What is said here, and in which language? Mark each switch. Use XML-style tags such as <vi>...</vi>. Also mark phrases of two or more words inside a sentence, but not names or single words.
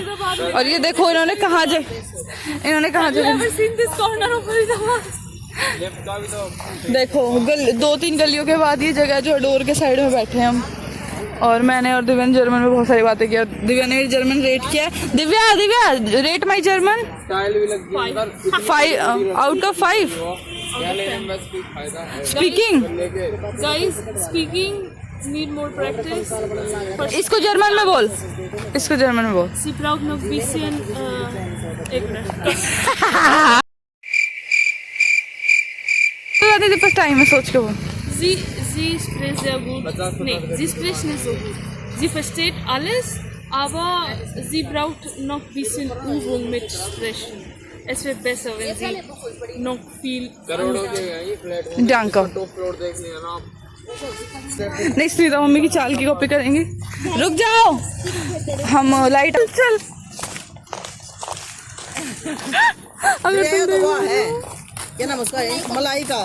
<hi>और ये देखो इन्होंने कहाँ देखो 2-3 गलियों के बाद ये जगह जो डोर के साइड में बैठे हैं हम। और मैंने और दिव्या ने जर्मन में बहुत सारी बातें की। और दिव्या ने जर्मन रेट किया है।</hi> <en>Divya rate my German 5 out of 5. स्पीकिंग Need more practice.</en> <hi>इसको जर्मन में बोल।</hi> <de>Sie braucht noch ein bisschen</de> <hi>एक मिनट। पास टाइम है, सोच के बोल।</hi> <de>Sie spricht sehr gut. Nee, sie spricht nicht so gut. Sie versteht alles, aber sie braucht noch ein bisschen Übung mit Sprechen. Es wird besser, wenn sie noch viel.</de> <hi>डांका नहीं सुनीता मम्मी की चाल की कॉपी करेंगे। रुक जाओ हम लाइट चल। ये तो वो है क्या नाम उसका है मलाइका।</hi>